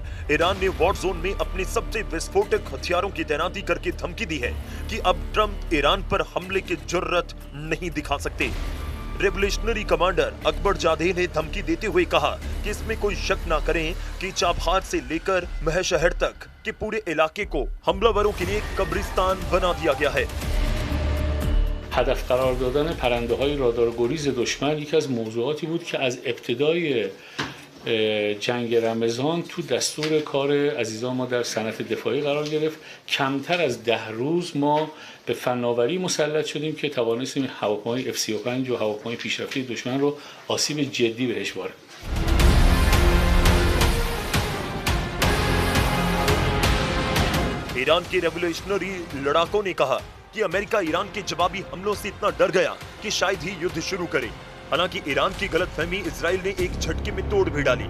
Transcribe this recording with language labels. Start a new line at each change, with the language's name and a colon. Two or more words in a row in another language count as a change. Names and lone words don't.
Hindi: ईरान ने
English: war zone
Hindi: में अपने सबसे विस्फोटक हथियारों की तैनाती करके धमकी दी है कि अब ट्रंप ईरान पर हमले की जुर्रत नहीं दिखा सकते। रेवोल्यूशनरी कमांडर अकबर जाधे ने धमकी देते हुए कहा कि इसमें कोई शक ना करें कि चाबहार से लेकर महशहर तक के पूरे इलाके को हमलावरों के लिए कब्रिस्तान बना दिया गया है।
Persian: هدف قرار دادن پرنده‌های رادار گریز دشمن یکی از موضوعاتی بود که از ابتدای جنگ رمضان تو دستور کار عزیزان ما در صنعت دفاعی قرار گرفت. کمتر از 10 روز ما به فناوری مسلط شدیم که توانستیم هواپیمای F-35 و هواپیمای پیشرفته دشمن رو آسیب جدی بهش وارد.
Hindi: ईरान के रेवोल्यूशनरी लड़ाकों ने कहा कि अमेरिका ईरान के जवाबी हमलों से इतना डर गया कि शायद ही युद्ध शुरू करे। हालांकि ईरान की गलतफहमी इजराइल ने एक झटके में तोड़ भी डाली।